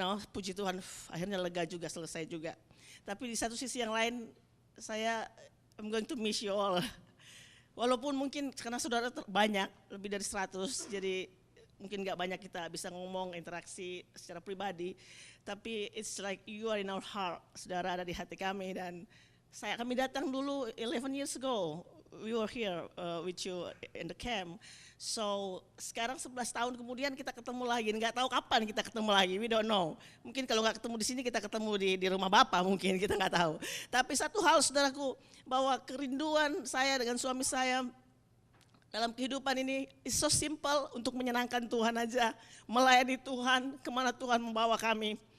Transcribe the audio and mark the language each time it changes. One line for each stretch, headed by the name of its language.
Indonesian: Puji Tuhan akhirnya lega juga, selesai juga. Tapi di satu sisi yang lain,
English: I'm going to miss you all.
Indonesian: Walaupun mungkin karena saudara banyak, lebih dari 100, jadi mungkin gak banyak kita bisa ngomong, interaksi secara pribadi.
English: Tapi it's like you are in our heart,
Indonesian: saudara ada di hati kami. Dan kami datang dulu
English: 11 years ago, we were here with you in the camp.
Indonesian: So sekarang 11 tahun kemudian kita ketemu lagi, nggak tahu kapan kita ketemu lagi,
English: we don't know.
Indonesian: Mungkin kalau nggak ketemu di sini kita ketemu di rumah Bapak mungkin, kita nggak tahu. Tapi satu hal saudaraku, bahwa kerinduan saya dengan suami saya dalam kehidupan ini
English: is so simple,
Indonesian: untuk menyenangkan Tuhan aja, melayani Tuhan kemana Tuhan membawa kami.